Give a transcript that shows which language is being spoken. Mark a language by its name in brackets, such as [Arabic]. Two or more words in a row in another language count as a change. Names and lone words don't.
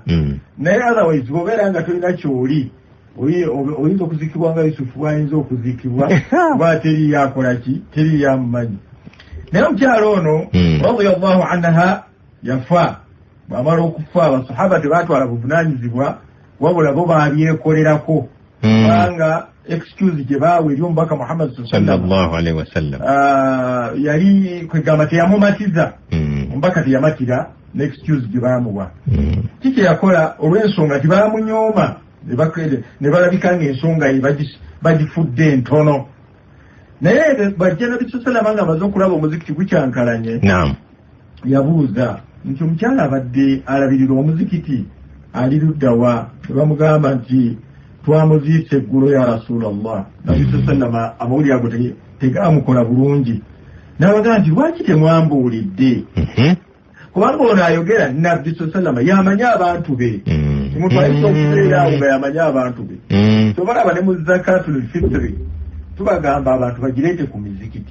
[Ganda] Naye otherwise bw'obeera nga tolina ky'oli, oyinza okuzikibwa nga Yusufu bw'ayinza okuzikibwa kuba teriyo akola ki, teriyo amumanyi. Naye omukyalo ono [Arabic] radiyallahu anha [Ganda] yafa. Bw'amala okufa abasahaba tebaatwala buvunaanyizibwa, wabula bo baabyekolerako kubanga excuse gye baawa eri omubaka Muhammad [Arabic] sallallahu alaihi wasallam [Ganda] yali kwegamba teyamumatiza, omubaka teyamatira ne excuse gye baamuwa. Kiki yakola olw'ensonga tibaamunyooma, ne balabika ng'ensonga ye bagifudde entono. Naye bajja Nabi sallallahu nga amaze okulaba omuzikiti gukyankalanye, yabuuza nti omukyala abadde alabirira omuzikiti ali luddawa? Ne bamugamba nti twamuziise eggulo ya Rasulallah. Nabi sallallahu amawulire ago tegaamukola bulungi. N'abaga nti lwaki temwambuulidde? Kubanga ono ayogera Nabbi sallallahu yamanya abantu be, omuntu ayinza okubeera awo nga yamanya abantu be. Tobalaba ne mu [Arabic] zakatul fitri [Ganda] tubagamba abantu bagireete ku mizikiti.